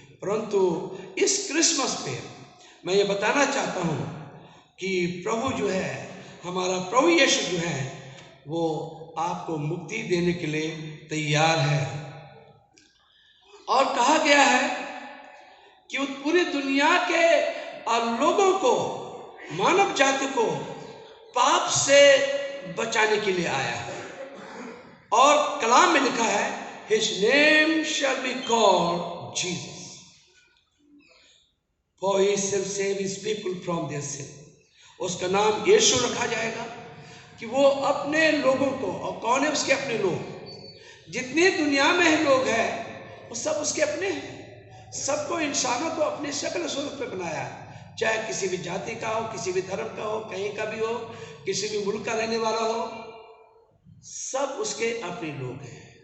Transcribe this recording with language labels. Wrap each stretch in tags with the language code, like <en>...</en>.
<hi>परंतु इस क्रिसमस पे मैं ये बताना चाहता हूँ कि प्रभु जो है, हमारा प्रभु यीशु जो है, वो आपको मुक्ति देने के लिए तैयार है। और कहा गया है कि वो पूरी दुनिया के लोगों को, मानव जाति को पाप से बचाने के लिए आया है। और कलाम में लिखा है,</hi> <en>His name shall be called Jesus, for he shall save his people from their sin.</en> <hi>उसका नाम यीशु रखा जाएगा कि वो अपने लोगों को, और कौन है उसके अपने लोग? जितने दुनिया में लोग हैं वो सब उसके अपने हैं। सबको, इंसानों को अपने शक्ल स्वरूप पे बनाया है, चाहे किसी भी जाति का हो, किसी भी धर्म का हो, कहीं का भी हो, किसी भी मुल्क का रहने वाला हो, सब उसके अपने लोग हैं।</hi>